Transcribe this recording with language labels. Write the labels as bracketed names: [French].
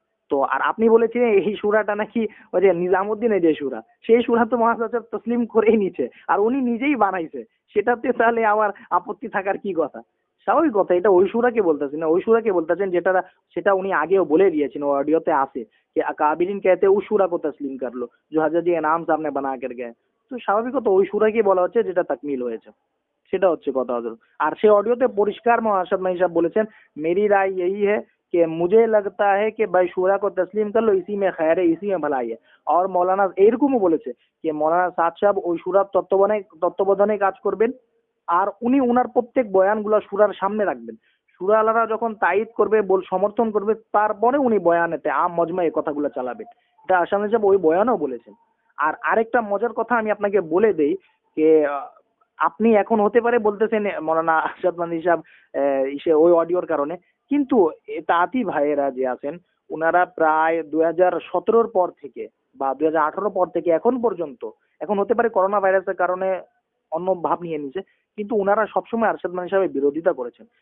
[Bangla] তো আর আপনি বলেছিলেন এই সুরাটা নাকি ওই যে নিজামুদ্দিনের যে সুরা, সেই সুরা তো মহাসাচার তসলিম করেই নিচ্ছে, আর উনি নিজেই বানাইছে, সেটাতে তাহলে আমার আপত্তি থাকার কি কথা? স্বাভাবিক কথা, এটা ওই সুরাকে বলতেছেন না, ওই সুরাকে বলতেছেন যেটা, সেটা উনি আগেও বলে দিয়েছেন, ও অডিওতে আছে [Hindi] कि अकाबिरीन कहते हैं उस सूरा को तस्लीम कर लो जो हजरत जी इनाम साहब ने बना कर गए। [Bangla] তো স্বাভাবিক কথা ওই সুরাকেই বলা হচ্ছে যেটা তাকমিল হয়েছে, সেটা হচ্ছে কথা হজরত। আর সেই অডিওতে পরিষ্কার আরশাদ মাদানী সাহেব বলেছেন, [Hindi] मेरी राय यही है कि मुझे लगता है कि भाई शूरा को तस्लीम कर लो, इसी में खैर है, इसी में भलाई है। [Bangla] और মৌলানা এরকমও বলেছে যে মৌলানা সাদ সাহেব ওই সুরার তত্ত্বাবধানে কাজ করবেন, আর উনি উনার প্রত্যেক বয়ানগুলো সুরার সামনে রাখবেন। সুরা আলারা যখন তাইদ করবে, সমর্থন করবে, তারপরে উনি বয়ানেতে আম মজমা এই কথাগুলো চালাবেন। এটা আসামে সাহেব ওই বয়ানও বলেছেন। আর আরেকটা মজার কথা আমি আপনাকে বলে দেই যে আপনি এখন হতে পারে বলতেছেন মৌলানা আরশাদ মাদানী সাহেব ওই অডিওর কারণে, কিন্তু তাঁতি ভাইয়েরা যে আছেন ওনারা প্রায় 2017 পর থেকে বা 2018 পর থেকে এখন পর্যন্ত, এখন হতে পারে করোনা ভাইরাসের কারণে অন্য ভাব নিয়ে নিছে, কিন্তু ওনারা সবসময় আরশাদ মাদানী সাহেবের বিরোধিতা করেছেন।